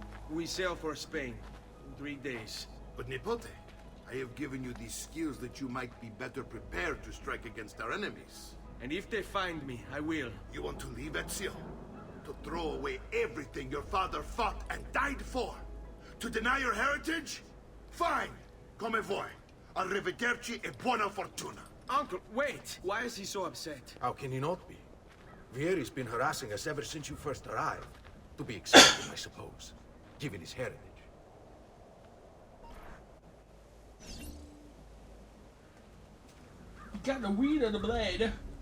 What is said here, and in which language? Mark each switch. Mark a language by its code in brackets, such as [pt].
[en] We sail for Spain in 3 days. But Nipote, I have given you these skills that you might be better prepared to strike against our enemies. And if they find me, I will. You want to leave Ezio? To throw away everything your father fought and died for? To deny your heritage? Fine. [it] Come vuoi. Arrivederci e buona fortuna. [en] Uncle, wait! Why is he so upset? How can he not be? Vieri's been harassing us ever since you first arrived. To be expected, I suppose, given his heritage. You got the weed of the blade.